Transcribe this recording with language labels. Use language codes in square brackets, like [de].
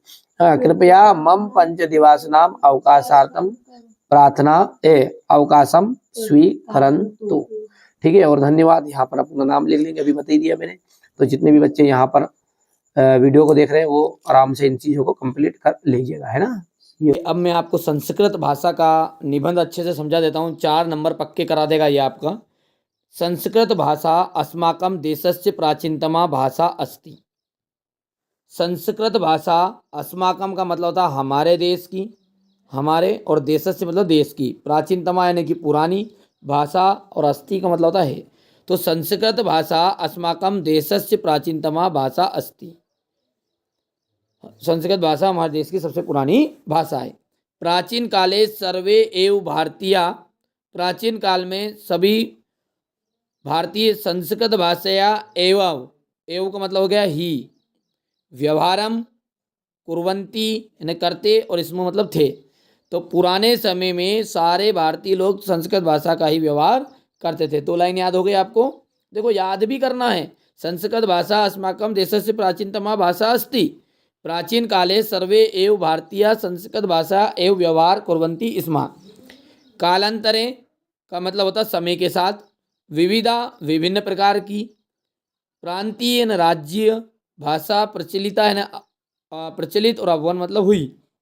[sa] हाँ, कृपया मम 5 दिवस नाम अवकाशार्थम प्रार्थना अवकाशम स्वीकरन्तु। [hi] ठीक है, और धन्यवाद। यहाँ पर अपना नाम लिख लेंगे, अभी बता ही दिया मैंने। तो जितने भी बच्चे यहाँ पर वीडियो को देख रहे हैं वो आराम से इन चीज़ों को कंप्लीट कर लीजिएगा, है ना। ये अब मैं आपको संस्कृत भाषा का निबंध अच्छे से समझा देता हूँ, 4 नंबर पक्के करा देगा ये आपका। [sa] संस्कृत भाषा अस्माकं देशस्य प्राचीनतमा भाषा अस्ति। [hi] संस्कृत भाषा अस्माकं का मतलब होता है हमारे देश की, हमारे, और देशस्य मतलब देश की, प्राचीनतमा यानी कि पुरानी भाषा, और अस्ति का मतलब होता है। [sa] तो संस्कृत भाषा अस्माकं देशस्य प्राचीनतमा भाषा अस्ति। [hi] संस्कृत भाषा हमारे देश की सबसे पुरानी भाषा है। [sa] प्राचीन काले सर्वे एव भारतीय, [hi] प्राचीन काल में सभी भारतीय संस्कृत भाषाया एवं, एवं का मतलब हो गया ही, व्यवहारम कुर्वन्ति यानी करते, और इसमें मतलब थे। तो पुराने समय में सारे भारतीय लोग संस्कृत भाषा का ही व्यवहार करते थे। 2 लाइन याद हो गई आपको, देखो याद भी करना है। [sa] संस्कृत भाषा अस्माकं देशस्य प्राचीनतमा भाषा अस्ति। प्राचीन काले सर्वे एव भारतीय संस्कृत भाषा एव व्यवहार कुर्वन्ति स्म। [hi] कालांतरे का मतलब होता समय के साथ, विविधा विभिन्न प्रकार की, प्रांतीय राज्य भाषा प्रचलिता है ना, प्रचलित, और अभवन मतलब हुई।